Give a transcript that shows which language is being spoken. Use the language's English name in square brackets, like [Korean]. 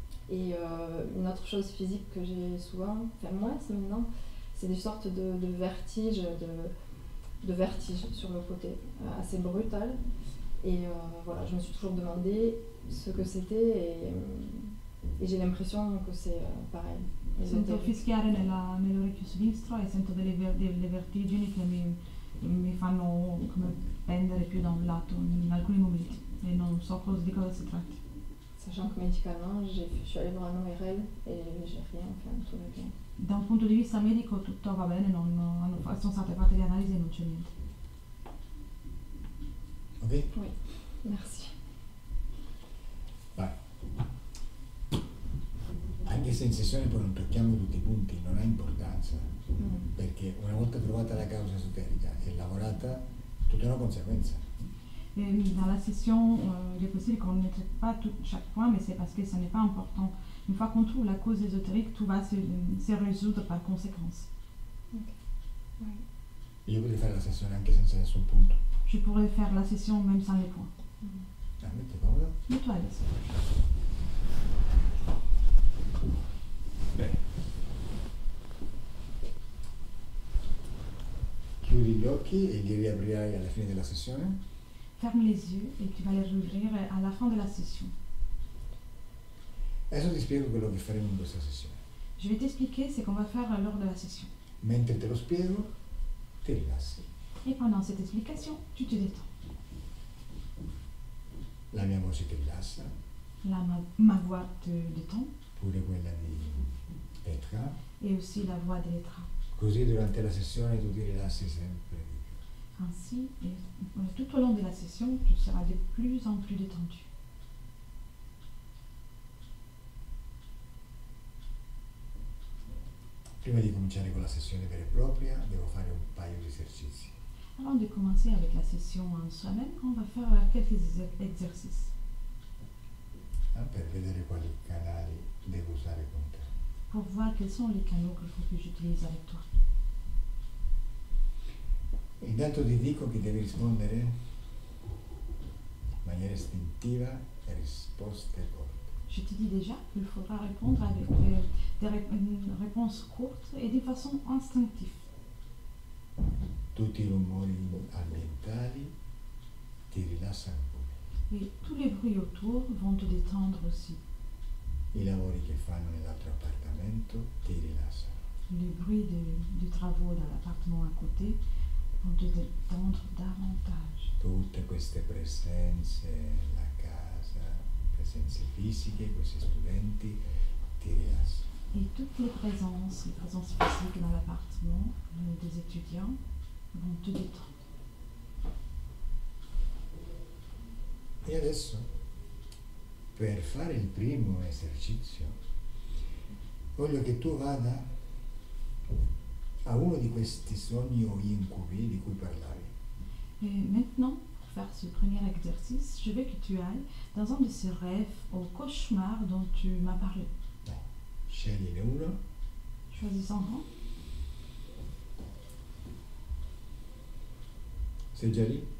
[French] Et une autre chose physique que j'ai souvent, enfin moins maintenant, c'est des sortes de vertiges, de vertiges sur le côté, assez brutal. Et voilà, je me suis toujours demandé ce que c'était et j'ai l'impression que c'est pareil. [Italian] Sento fischiare nell'orecchio sinistro e sento delle vertigini che mi fanno come pendere più da un lato in alcuni momenti e non so di cosa si tratti. [French] Sachant que médicalement, je suis allée voir un ORL et j'ai rien, enfin tout va bien. [Italian] Da un punto di vista medico tutto va bene, sono state fatte le analisi e non c'è niente. Ok? [French] Oui, merci. [Italian] Vai. Anche se in sessione poi non tocchiamo tutti i punti non ha importanza, perché una volta trovata la causa esoterica e lavorata, tutta è una conseguenza. [French] Dans la session, il est possible qu'on ne traite pas tout, chaque point, mais c'est parce que ça n'est pas important. Une fois qu'on trouve la cause ésotérique, tout va se résoudre par conséquence. Ouais. [Italian] Io potrei fare la sessione anche senza nessun punto. [French] Je pourrais faire la session même sans les points. [Italian] Ah, metti comodo. [French] Mets-toi à l'aise. [Italian] Bene. Chiudi gli occhi e li riaprirai alla fine della sessione. [French] Ferme les yeux et tu vas les rouvrir à la fin de la session. [Italian] Adesso ti spiego quello che faremo in questa sessione. [French] Je vais t'expliquer ce qu'on va faire lors de la session. [Italian] Mentre te lo spiego, ti rilassi. [French] Et pendant cette explication, tu te détends. [Italian] La mia voce ti rilassa, [French] Ma voix te détend, [Italian] pure quella di Petra. [French] et aussi la voix d'Elettra. [Italian] Così durante la sessione tu ti rilassi sempre di più. [French] Ainsi, et tout au long de la session, tu seras de plus en plus détendu. [Italian] Prima di cominciare con la sessione vera e propria, devo fare un paio di esercizi. [French] Avant de commencer avec la session en soi-même, on va faire quelques exercices [Italian] Per vedere quali canali devo usare con te. [French] pour voir quels sont les canaux qu'il faut que j'utilise avec toi. [Italian] Intanto ti dico che devi rispondere in maniera istintiva e risposte corte. [French] Je te dis déjà qu'il faudra répondre avec une réponse courte et de façon instinctive. [Italian] Tutti i rumori ambientali ti rilassano pure. [French] Et tous les bruits autour vont te détendre aussi. [Italian] I lavori che fanno nell'altro appartamento ti rilassano. [French] Les bruits des travaux dans l'appartement à côté vont te détendre davantage. [Italian] Tutte queste presenze, la casa, presenze fisiche, questi studenti ti rilassano. [French] Et toutes les présences physiques dans l'appartement des étudiants vont te détendre. [Italian] E adesso, per fare il primo esercizio, voglio che tu vada a uno di questi sogni o incubi di cui parlavi. [French] Et maintenant, pour faire ce premier exercice, je veux que tu ailles dans un de ces rêves au cauchemar dont tu m'as parlé. [Italian] Scegliene uno. [French] Choisis un rang. [Italian] Sei già lì?